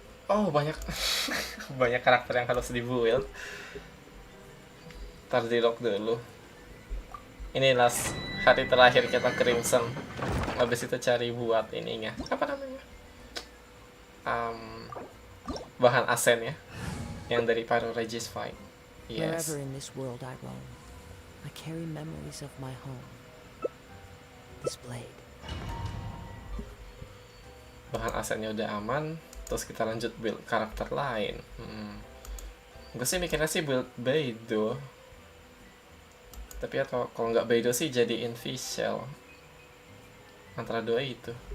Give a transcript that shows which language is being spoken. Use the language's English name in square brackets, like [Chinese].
[Indonesian] Oh, banyak banyak karakter yang harus di build. Ntar di lock dulu. Ini last hari terakhir kita Crimson. Habis itu cari buat ininya. Apa namanya? Bahan asen ya. Yang dari Pyro Regis fight. [English] Yes. Wherever in this world I roam, I carry memories of my home. This blade. [Indonesian] Bahan asennya udah aman. Terus kita lanjut build karakter lain. Gue sih mikirnya sih build Beidou. Tapi ya kalau nggak Beidou sih jadi Invisial. Antara dua itu.